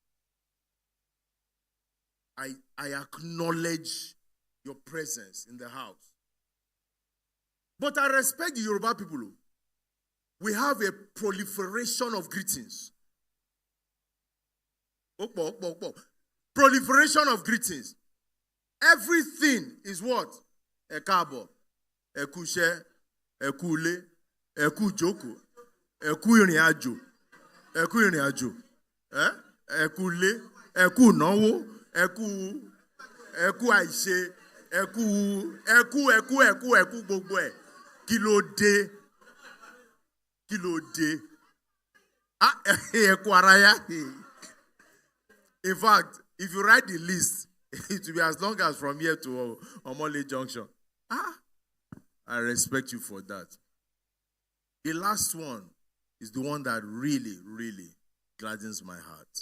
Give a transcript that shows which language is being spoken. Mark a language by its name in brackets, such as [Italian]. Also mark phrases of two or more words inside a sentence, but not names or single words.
[English] I acknowledge your presence in the house. But I respect the Yoruba people. We have a proliferation of greetings. Proliferation of greetings. Everything is what? [Yoruba] Ekabo, ekushe, ekule, ekujoko, ekuriajo, ekule, ekunawo, eku aise, eku gbogbo e. Kílódé. Eku araya. [English] In fact, if you write the list, it will be as long as from here to Omole Junction. I respect you for that. The last one is the one that really, really gladdens my heart.